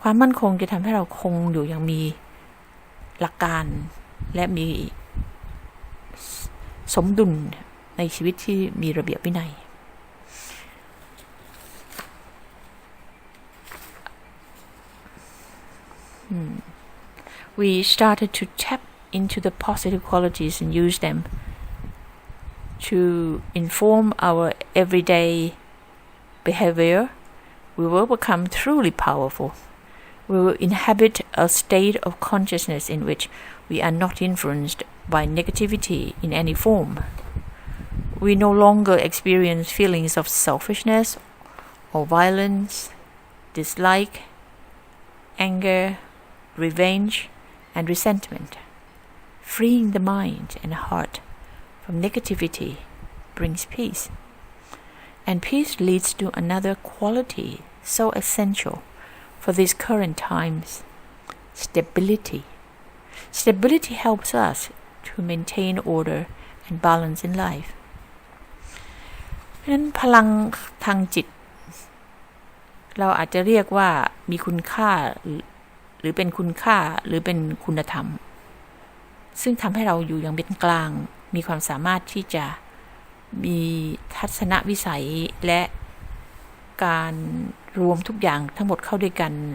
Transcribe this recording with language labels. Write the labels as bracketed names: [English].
[Thai] นคงจะทำให้เราคงอยู่อย่างมีหลักการและมีสมดุลในชีวิตที่มีระเบียบวินัย [English] We started to tap into the positive qualities and use them to inform our everyday behavior. We will become truly powerful. We will inhabit a state of consciousness in which we are not influenced by negativity in any form. We no longer experience feelings of selfishness or violence, dislike, anger, revenge, and resentment. Freeing the mind and heart from negativity brings peace. And peace leads to another quality so essential for these current times: stability. Stability helps us to maintain order and balance in life. [Thai] เพราะฉะนั้นพลังทางจิตเราอาจจะเรียกว่ามีคุณค่าหรือเป็นคุณค่าหรือเป็นคุณธรรมซึ่งทำให้เราอยู่อย่างเป็นกลางมีความสามารถที่จะมีทัศนวิสัยและการรวมทุกอย่างทั้งหมดเข้าด้วยกัน